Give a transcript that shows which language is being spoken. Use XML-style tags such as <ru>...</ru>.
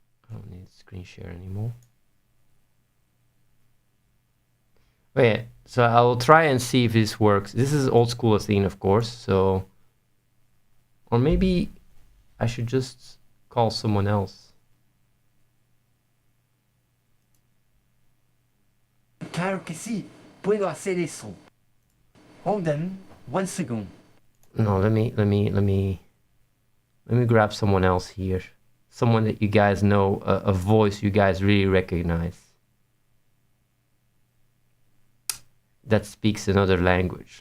<en>I don't need screen share anymore. Okay, so I will try and see if this works. This is old school Athene, of course, so... Or maybe I should just call someone else.</en> <es>Claro que sí, puedo hacer eso.</es> <en>Hold on, 1 second. No, let me grab someone else here. Someone that you guys know, a voice you guys really recognize. That speaks another language.</en>